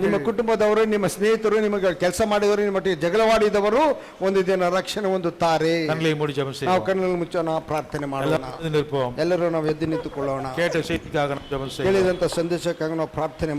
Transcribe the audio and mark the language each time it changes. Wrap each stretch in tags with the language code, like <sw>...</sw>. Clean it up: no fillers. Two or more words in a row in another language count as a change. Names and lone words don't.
<kn>ನಿಮ್ಮ ಕುಟುಂಬದವರು, ನಿಮ್ಮ ಸ್ನೇಹಿತರು, ನಿಮಗೆ ಕೆಲಸ ಮಾಡಿದವರು, ನಿಮ್ಮೊಟ್ಟಿಗೆ ಜಗಳವಾಡಿದವರು ಒಂದು ದಿನ ರಕ್ಷಣೆ ಹೊಂದುತ್ತಾರೆ.</kn> <ta>கண்களை மூடி ஜெபம்</ta> <kn>ನಾವು</kn> <ta>செய்வோம்.</ta> <kn>ಕಣ್ಣಲ್ಲಿ ಮುಚ್ಚೋಣ, ಪ್ರಾರ್ಥನೆ ಮಾಡೋಣ.</kn> <ta>எல்லாரும் நிற்போம்.</ta> <kn>ಎಲ್ಲರೂ ನಾವು ಎದ್ದು ನಿಂತುಕೊಳ್ಳೋಣ.</kn> <ta>கேட்ட செய்திக்காக நாம் ஜெபம் செய்வோம்.</ta> <kn>ಕೇಳಿದಂತ ಸಂದೇಶಕ್ಕಾಗಿ ನಾವು ಪ್ರಾರ್ಥನೆ ಮಾಡೋಣ.</kn>